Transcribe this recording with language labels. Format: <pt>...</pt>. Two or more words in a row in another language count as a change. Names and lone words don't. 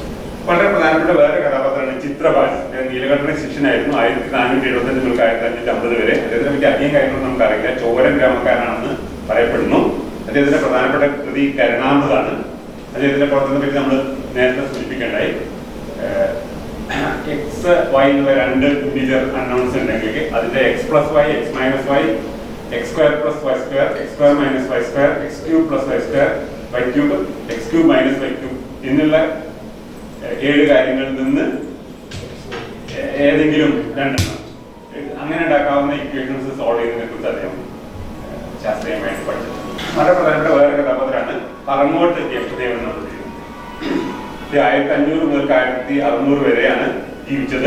<ml>വളരെ പ്രധാനപ്പെട്ട വേറെ കഥാപാത്രമാണ് ചിത്രഭാഷ. നീലകണ്ഠന്റെ ശിഷ്യനായിരുന്നു 1475 മുതൽ 1550 വരെ. അദ്ദേഹത്തിനെ പറ്റി അധികം കാര്യങ്ങൾ നമുക്കറിയില്ല. ചോരൻ ഗ്രാമക്കാരനാണെന്ന് പറയപ്പെടുന്നു. അദ്ദേഹത്തിന്റെ പ്രധാനപ്പെട്ട കൃതി കരുണാമൃതാണ്. അദ്ദേഹത്തിന്റെ പ്രവർത്തനത്തെ പറ്റി നമ്മൾ നേരത്തെ സൂചിപ്പിക്കേണ്ടായി. എക്സ് വൈ എന്നുള്ള രണ്ട്</ml> <en>integer unknowns</en> <ml>ഉണ്ടെങ്കിൽ അതിന്റെ x+y, x-y, x² + y², x² - y², x³ + y², y³ x³ - y³ എന്നുള്ള 7 കാര്യങ്ങളിൽ നിന്ന് ഏതെങ്കിലും രണ്ടെണ്ണം അങ്ങനെ ഉണ്ടാക്കാവുന്ന</ml> <en>equations solve</en> <ml>ചെയ്യുന്നതിനെ കുറിച്ച് അദ്ദേഹം ശാസ്ത്രീയമായിട്ട് പഠിച്ചു. വളരെ പ്രധാനപ്പെട്ട വേറെ കഥാപാത്രമാണ് പറങ്ങോട്ട് ജ്യേഷ്ഠദേവൻ എന്നുള്ളത്. 1500 മുതൽ 1600 വരെയാണ് ജീവിച്ചത്.</ml>